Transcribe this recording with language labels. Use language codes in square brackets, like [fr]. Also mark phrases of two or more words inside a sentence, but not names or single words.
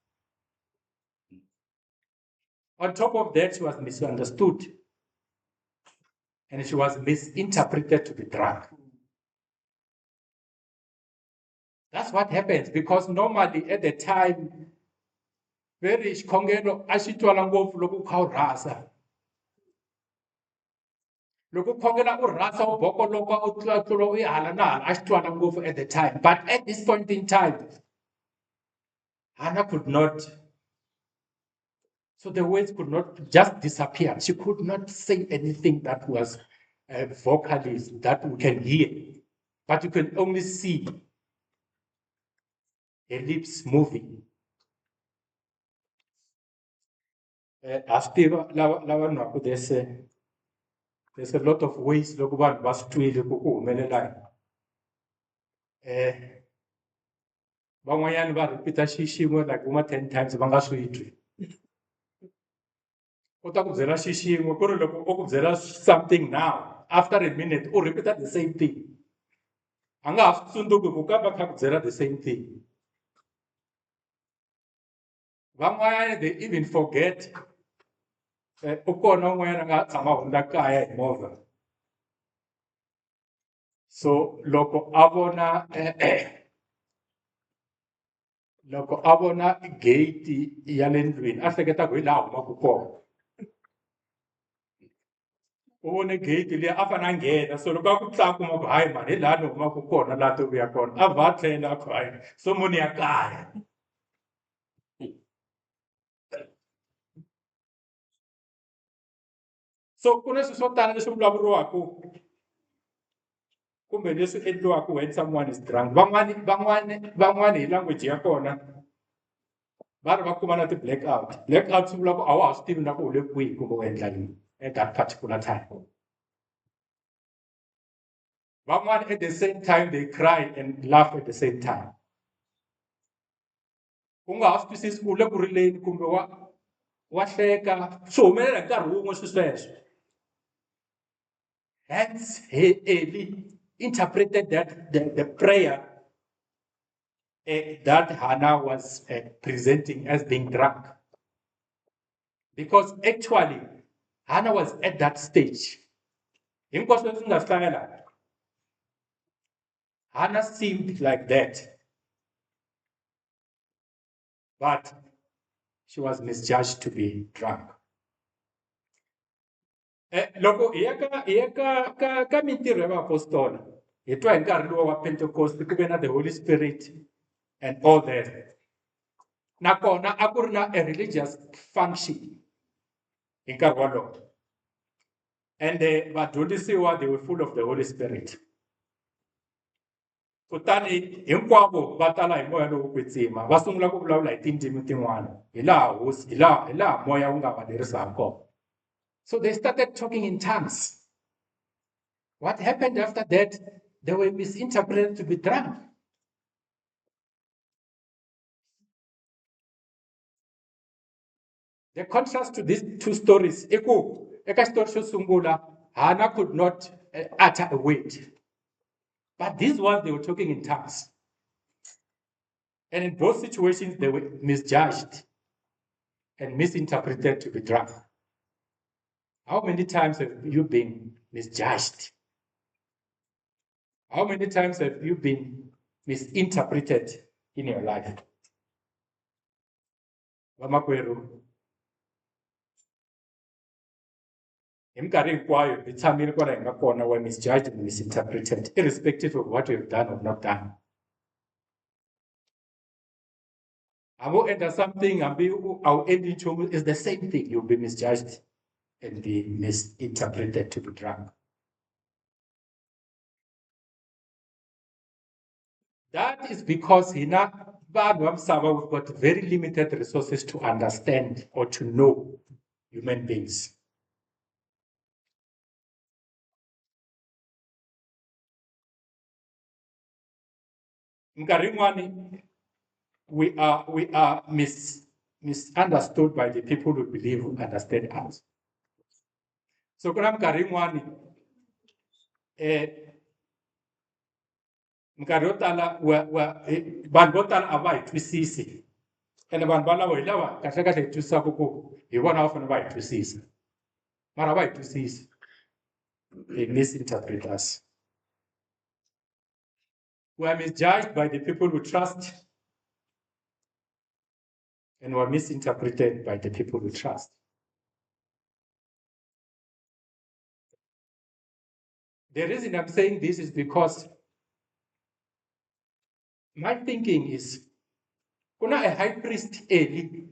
[en] On top of that, she was misunderstood. And she was misinterpreted to be drunk. That's what happens, because normally at the time, very [ts] xikhongelo a xi twala ngopfu loko u kha u rhasa. Loko u khongela u rhasa u bokoloka u tlula u ya hala na hala a xi twala ngopfu [en] at the time. But at this point in time, Hannah could not, so the words could not just disappear. She could not say anything that was vocally that we can hear, but you can only see her lips moving. There's a lot of ways [ts] loko vanhu va swi twile ku ku humelela. Van'wanyana va repeat-a xixin'we like uma 10 times va nga swi twi. U ta ku byela xixin'we ku ri loko u ku byela [en] something now, after a minute [ts] u repeat-a [en] the same thing. [ts] A nga ha swi tsundzuki ku ka va kha ku byela [en] the same thing. Van'wanyana they even forget. [ts] U kona un'wanyana a nga tshama hundza kaya hi movha. So loko a vona gate ya le ndlwini a hleketa ku hi laha humaka kona. U vone gate liya a fanele a nghena, so loko a ku tlakuma ku hayi mani hi laha ni humaka kona laha to vuya kona, a vha a tlhela a ku hayi so mo ni ya kaya. So ku na swilo swo tala leswi vulavuriwaka kumbe leswi endliwaka [en] when someone is drunk. [ts] Van'wani hi language ya kona va ri va kuma na ti-blackout. Blackout swi vula ku a wa ha swi tivi na ku u le kwihi kumbe u endla yini [en] at that particular time. Van'wani at the same time they cry and laugh at the same time. [ts] U nga ha swi twisisi ku u le ku rileni kumbe wa hleka, swi humelela hi nkarhi wun'we swilo sweswo. [en] Hence Eli interpreted that the prayer that Hannah was presenting as being drunk. Because actually, Hannah was at that stage. [ts] Hinkwaswo leswi nga swi tlangela, [en] Hannah seemed like that, but she was misjudged to be drunk. [ts] Loko hi ya ka mintirho ya vaapostoli, hi twa hi nkarhi luwa wa Pentecost ku ve na [en] the Holy Spirit and all that. [ts] Nakona a ku ri na [en] a religious function [ts] hi nkarhi wolowo. [en] And vadyondzisiwa, they were full of the Holy Spirit. [ts] Kutani hinkwavo va tala hi moya lowo kwetsima, va sungula ku vulavula hi tindzimi tin'wana hi laha moya wu nga va lerisa ha kona. [en] So they started talking in tongues. What happened after that? They were misinterpreted to be drunk. The contrast to these two stories, [ts] eka xitori xo sungula, [en] Hannah could not utter a word. But these ones, they were talking in tongues. And in both situations, they were misjudged and misinterpreted to be drunk. How many times have you been misjudged? How many times have you been misinterpreted in your life? [ts] Vamakweru, hi minkarhi hinkwayo hi tshamile kwala hi nga kona [en] were misjudged and misinterpreted, irrespective of what you have done or not done. [ts] Avo enda something, hambi au endi nchumu, [en] is the same thing. You'll be misjudged and be misinterpreted to be drunk. That is because [ts] hina vanhu va misava, [en] we've got very limited resources to understand or to know human beings. [ts] Minkarhi yin'wani [en] we are misunderstood by the people who believe who understand us. [ts] So kuna minkarhi yin'wani minkarhi yo tala vanhu vo tala a va hi twisisi, ene vanhu valavo hi lava kahle kahle hi twisisaka ku hi vona va fanele va hi twisisa, mara va hi twisisi. [en] They misinterpret us. We are misjudged by the people we trust, and we are misinterpreted by the people we trust. The reason I'm saying this is because my thinking is, kuna a high priest Eli.